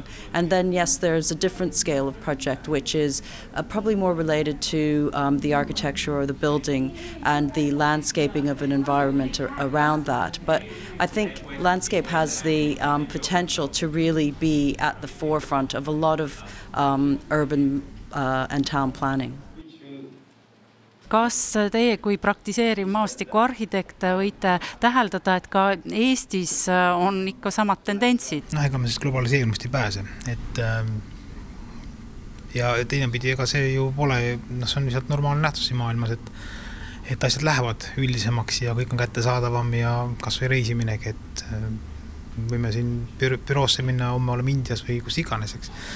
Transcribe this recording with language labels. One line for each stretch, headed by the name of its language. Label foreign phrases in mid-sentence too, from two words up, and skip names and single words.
English: And then, yes, there's a different scale of project, which is probably more related to the architecture or the building and the landscaping of an environment around that. But I think landscape has the potential to really be at the forefront of a lot of urban and town planning.
Estonian: Kas teie kui praktiseeriv maastikuarhitekt võite täheldada, et ka Eestis on ikka samad tendentsid? Ega me siis globaliseerumist ei pääse. Ja teinepidi, ega see ju pole, see on lihtsalt normaalne nähtus maailmas, et asjad lähevad üldisemaks ja kõik on kättesaadavam ja kas või reisiminegi, et võime siin büroosse minna, homme oleme Indias või kus iganes, eks.